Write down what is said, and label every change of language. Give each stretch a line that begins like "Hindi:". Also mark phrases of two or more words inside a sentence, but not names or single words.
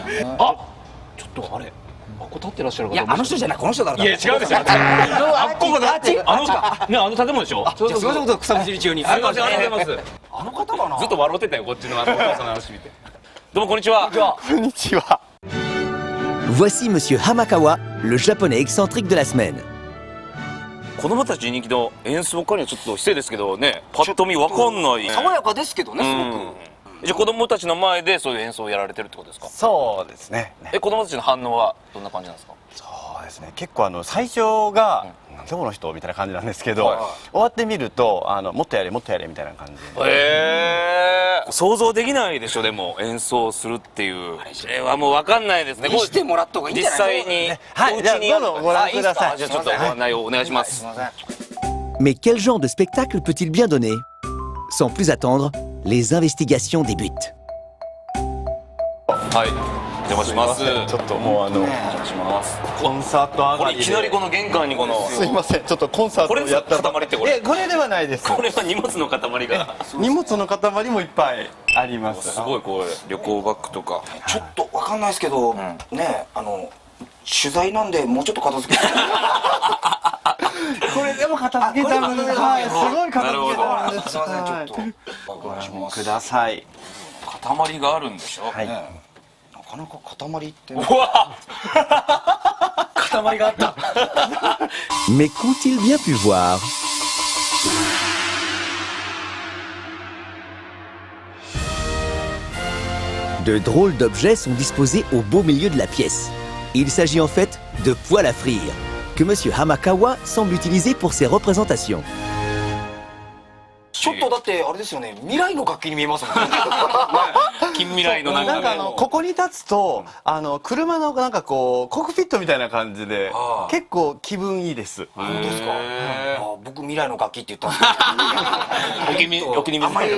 Japanese: あちょっとあれここ立ってらっしゃる方いや、あの人じゃない、この人だろ。いや違うでしょ。あっこがだってあの建物でしょ。じゃあすみません、草むしり中に。ありがとうございます。あの方かな。ずっと笑ってたよこっちのお父さんの話見て。どうもこんにちは。こんにちは。
French: Voici Monsieur Hamakawa, le japonais excentrique de la semaine.
Japanese: 子供たちに人気の演奏家にはちょっと失礼ですけどね、パッと見わかんない。爽やかですけどね、すごく。じゃあ子供たちの前でそういう演奏をやられてるってことですか。そうですね。子供たちの反応はどんな感じなんですか。そうですね。結構最初がなんでこの人みたいな感じなんですけど、はい終わってみるともっとやれもっとやれみたいな感じで。想像できないでしょ。でも演奏するっていうそれはもうわかんないですね。見してもらった方がいいんじ実ゃない？際にはいお家にあるじゃあどうぞご覧ください。じゃあちょっとご案内をお願いします。
French: Mais quel genre de spectacle peut-il bien donner? Sans plus attendre, les investigations débutent.
Japanese: はいお邪魔します。ちょっともうお邪魔します。コンサート上こがりで。れいきなりこの玄関にこのすいません。ちょっとコンサートこれをやった塊ってこれこれではないです。これは荷物の塊が荷物の塊もいっぱいあります。すごいこれ旅行バッグとか。ちょっとわかんないですけど、ね、取材なんでもうちょっと片付けて。これでも片付けたので、はい、すごい片付けたのです。すいません、ちょっとご覧ください。塊があるんでしょ。はい。なかなか塊ってうわ塊があった。
French: Mais qu'ont-ils bien pu voir? De drôles d'objets sont disposés au beau milieu de la pièce. Il s'agit en fait de poêles à frire, que Monsieur Hamakawa semble utiliser pour ses représentations.
Japanese: ちょっとだっってあれですよね、未来の楽器に見えますもんね。近未来のなんなんかかここに立つと車のなんかこうコックピットみたいな感じで結構気分いいです。本当ですか。僕未来の楽器って言ったんですお気に召されてる。